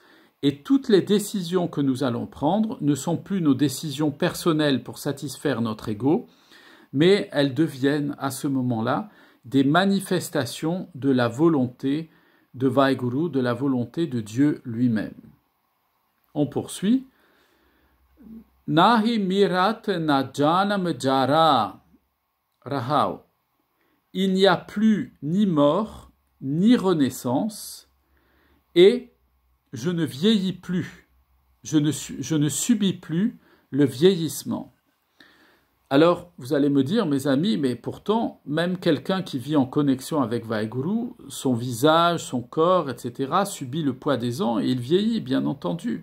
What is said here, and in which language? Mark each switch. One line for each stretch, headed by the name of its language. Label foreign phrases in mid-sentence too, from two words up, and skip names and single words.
French: Et toutes les décisions que nous allons prendre ne sont plus nos décisions personnelles pour satisfaire notre ego, mais elles deviennent à ce moment-là des manifestations de la volonté de Vaheguru, de la volonté de Dieu lui-même. On poursuit.
Punjabi: ਨਹੀ ਮਿਰਤ ਨ ਜਨਮ ਜਰਾ ਰਹਾਉ.
French: Il n'y a plus ni mort, ni renaissance, et je ne vieillis plus, je ne subis plus le vieillissement. Alors, vous allez me dire, mes amis, mais pourtant, même quelqu'un qui vit en connexion avec Vaheguru, son visage, son corps, etc., subit le poids des ans et il vieillit, bien entendu.